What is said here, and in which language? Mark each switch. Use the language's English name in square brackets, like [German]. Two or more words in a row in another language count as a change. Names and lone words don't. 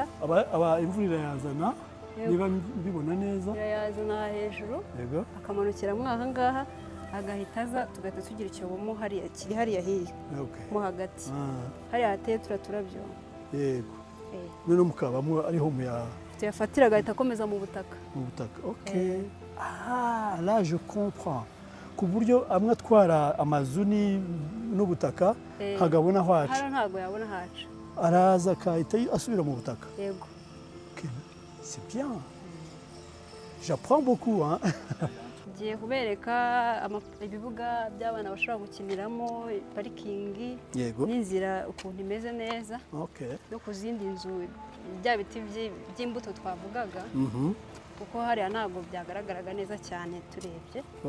[Kinyarwanda] imvura irayazana, niba mbibona neza irayazana hejuru, yego akamanukira mo aha ngaha agahita aza, tugahita tugira icyobo mo hariya kiri hariya hiya mo hagati hariya hateye turabyo, yego none mukabamo ariho tuyafatira agahita akomeza mu butaka. [French] Okay. Là je comprends, [Kinyarwanda] ku buryo amwe atwara amazu n'ubutaka hagabona aho aca, hano ntabwo yabona haca, araza akahita asubira mu butaka. Yego. [French] C'est bien, j'apprends beaucoup. [Kinyarwanda] Ngiye kubereka ibibuga by'abana bashobora gukiniramo, parikingi n'inzira ukuntu imeze neza, no ku zindi nzu bya biti by'imbuto twavugaga, kuko hariya ntabwo byagaragaraga neza cyane turebye.